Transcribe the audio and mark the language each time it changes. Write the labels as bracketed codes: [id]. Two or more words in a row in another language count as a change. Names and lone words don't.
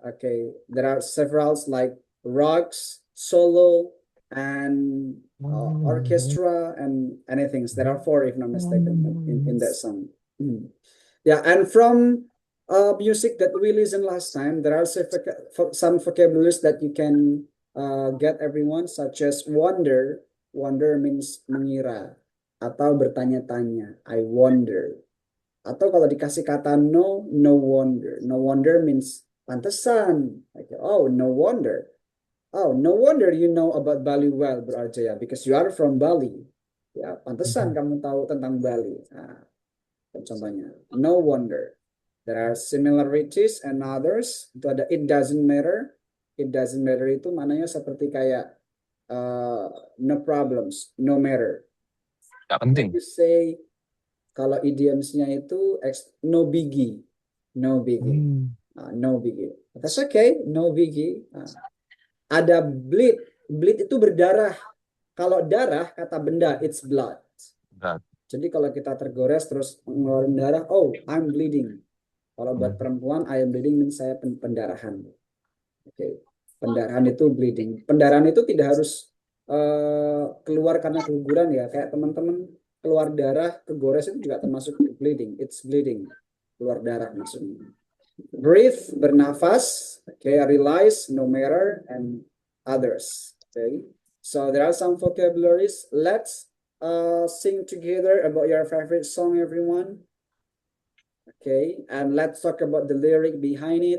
[en] Okay, there are several like rocks, solo, and orchestra and anything. There are four, if not mistaken, in that song. Yeah, and from music that we listened last time, there are some vocabularies that you can get everyone, such as wonder. Wonder means [id] mengira atau bertanya-tanya. [en] I wonder. [id] Atau kalau dikasih kata [en] no, no wonder. No wonder means pantesan. Like, oh, no wonder. Oh, no wonder you know about Bali well, Bro Arjaya, because you are from Bali. [id] Ya, pantesan kamu tahu tentang Bali. Nah, contohnya. [en] No wonder. There are similarities and others. [id] Itu ada [en] it doesn't matter. It doesn't matter [id] itu maknanya seperti kayak [en] no problems, no matter. [id] Gak penting. [en] You say [id] kalau idiomsnya itu [en] no biggie, no biggie, no biggie. That's okay, no biggie. Ada bleed, bleed [id] itu berdarah. Kalau darah kata benda, [en] it's blood. [id] Jadi kalau kita tergores terus ngeluarin darah, [en] oh I'm bleeding. [id] Kalau buat perempuan, [en] I am bleeding means [id] saya pendarahan. [en] Okay. [id] Pendarahan itu bleeding. Pendarahan itu tidak harus keluar karena keguguran ya. Kayak teman-teman keluar darah, kegores itu juga termasuk bleeding. [en] It's bleeding. [id] Keluar darah maksudnya. Breathe, bernafas. [en] Okay, realize, no matter, and others. Okay. So there are some vocabularies. Let's sing together about your favorite song, everyone. Okay, and let's talk about the lyric behind it.